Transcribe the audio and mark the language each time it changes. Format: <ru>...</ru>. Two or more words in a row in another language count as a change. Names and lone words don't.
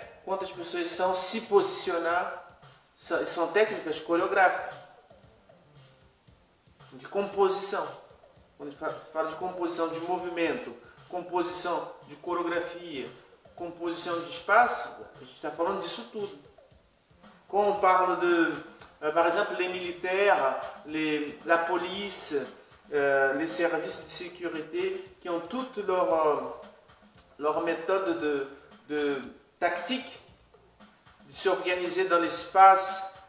<pt>Quantas pessoas são, se posicionar. São técnicas coreográficas de composição. Quando se fala de composição de movimento, composição de coreografia, composição de espaço, a gente está falando disso tudo.</pt> <fr>Quand on parle par exemple, les militaires, la police, les services de sécurité qui ont toutes leur méthode de tactique, de s'organiser dans l'espace,</fr>